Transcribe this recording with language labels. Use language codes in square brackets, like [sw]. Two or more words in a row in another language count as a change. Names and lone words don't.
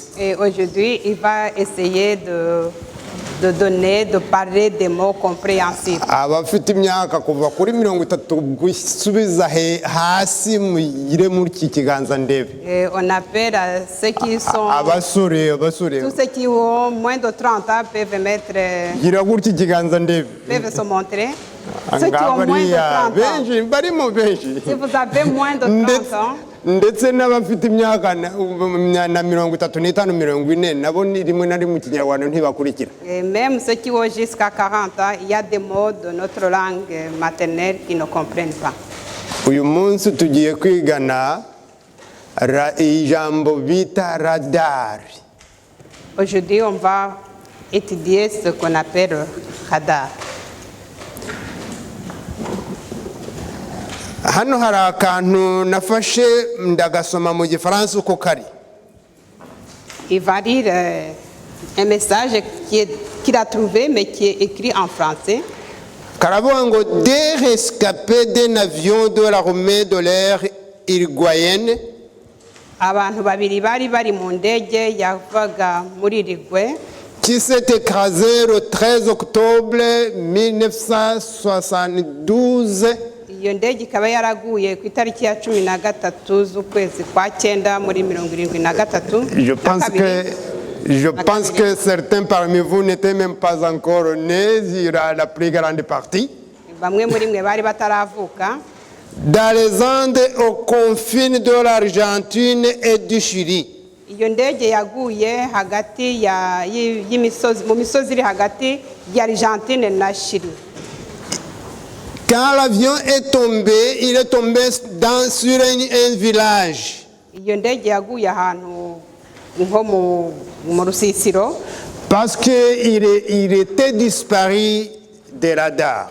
[fr] Et aujourd'hui, il va essayer de parler des mots compréhensibles. [rw] Abafite imyaka kuva kuri 30 gusubiza hasi mugire muri iki kiganza ndebe. [fr] Et on appelle à ceux qui sont... [rw] Abasore. [fr] Tous ceux qui ont moins de 30 ans peuvent mettre... [rw] Gira gutya ikiganza ndebe. [fr] Peuvent se montrer. Ceux qui ont moins de 30 ans. [rw] Barimo benshi. [fr] Si vous avez moins de 30 ans... [rw] ndetse n'abafite imyaka na 35 40 nabo ni rimwe na rimwe Kinyarwanda ntibakurikira. [fr] Et même ceux qui ont jusqu'à 40 ans, il y a des mots de notre langue maternelle qui ne comprennent pas. [rw] Uyu munsi tugiye kwigana ijambo bita radar. [fr] Aujourd'hui, on va étudier ce qu'on appelle radar. [rw] Hano hari akantu nafashe ndagasoma mu gifaransa uko kari. [fr] Il va lire un message qu'il a trouvé mais qui est écrit en français. [rw] Karavuga ngo [fr] des rescapés d'un avion de l'armée de l'air uruguayenne. [rw] Abantu babiri bari mu ndege yavaga muri Uruguay. [fr] Qui s'est écrasé le 13 octobre 1972. [rw] Iyo ndege ikaba yaraguye ku itariki ya 13 z'ukwezi kwa 9 muri 1973. [fr] Je pense que certains parmi vous n'étaient même pas encore nés, la plus grande partie. [rw] Bamwe muri mwe bari bataravuka. [fr] Dans les Andes, aux confins de l'Argentine et du Chili. [rw] Iyo ndege yaguye hagati y'imisozi mu misozi iri hagati ya Argentine na Chili. [fr] Quand l'avion est tombé, il est tombé sur un village. [rw] Iyo ndege yaguye ahantu nko mu rusisiro. [fr] Parce qu'il était disparu des radars.